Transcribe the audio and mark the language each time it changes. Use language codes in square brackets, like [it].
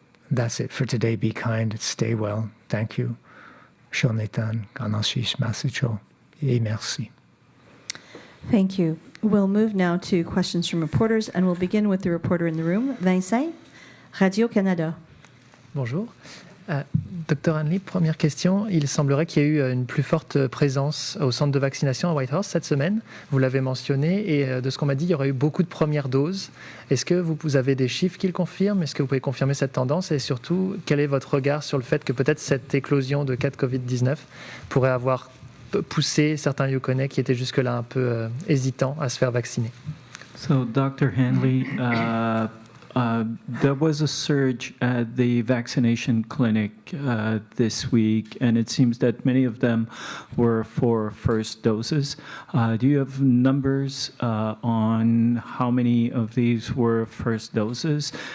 [en] that's it for today. Be kind, stay well. Thank you. Shonetan, Ganashish Masucho, [fr] et merci. [en] Thank you. We'll move now to questions from reporters, and we'll begin with the reporter in the room, Vincent, Radio-Canada. [fr] Bonjour. Docteur Hanley, première question. Il semblerait qu'il y ait eu une plus forte présence au centre de vaccination à Whitehorse cette semaine. Vous l'avez mentionné et de ce qu'on m'a dit, il y aurait eu beaucoup de premières doses. Est-ce que vous avez des chiffres qui le confirment? Est-ce que vous pouvez confirmer cette tendance? Et surtout, quel est votre regard sur le fait que peut-être cette éclosion de cas de COVID-19 pourrait avoir poussé certains Yukonais qui étaient jusque-là un peu hésitants à se faire vacciner? [en] So, Dr. Hanley, there was a surge at the vaccination clinic this week, and it seems that many of them were for first doses. Do you have numbers on how many of these were first doses?